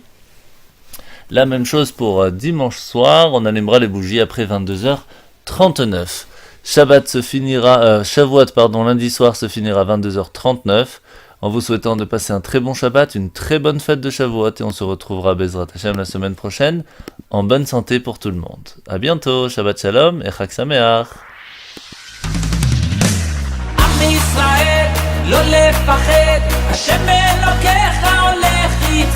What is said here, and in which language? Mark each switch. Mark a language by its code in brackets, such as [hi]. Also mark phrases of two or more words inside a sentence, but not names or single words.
[fr] La même chose pour dimanche soir, on allumera les bougies après 22h39. Shavuot, lundi soir se finira à 22h39, en vous souhaitant de passer un très bon Shabbat, une très bonne fête de Shavuot, et on se retrouvera [he] בעזרת השם [fr] la semaine prochaine, en bonne santé pour tout le monde. À bientôt, [he] שבת שלום et חג שמח. עם ישראל, לא לפחד, השם אלוקיך הולך איתך.